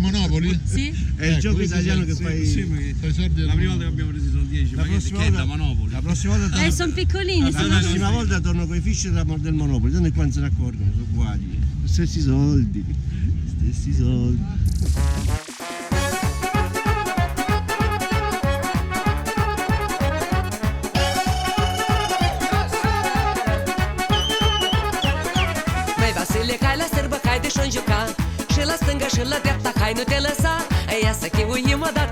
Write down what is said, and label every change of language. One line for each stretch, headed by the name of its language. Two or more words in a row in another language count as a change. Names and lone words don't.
Italian: Monopoli? Sì? È il gioco questi italiano che sì, fai. sì, ma fai soldi La prima volta che abbiamo preso sono 10, ma che è da Monopoli. La prossima volta torno, Sono piccolini, la sono... prossima volta torno con i fish del Monopoli, tanto qua non se ne accorgono, sono uguali. Stessi soldi. Stessi soldi.
Romanian: Mai Vasile, hai la sărbă, hai de și-o juca Și la stânga și la dreapta, hai nu te lăsa Ia să chiuim odată,